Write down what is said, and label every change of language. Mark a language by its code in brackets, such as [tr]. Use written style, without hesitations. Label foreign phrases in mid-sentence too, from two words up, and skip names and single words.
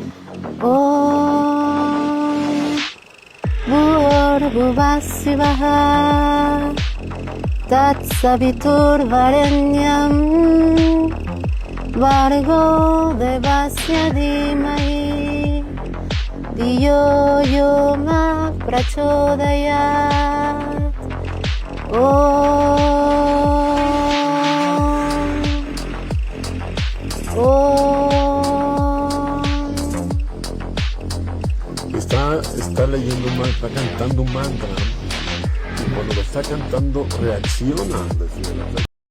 [sa] భూర్భువస్సువః తత్సవితుర్వరేణ్యం భర్గో దేవస్య ధీమహి ధియో యో నః ప్రచోదయాత్. [es] Está leyendo un mantra, está cantando un mantra, y cuando lo está cantando reacciona.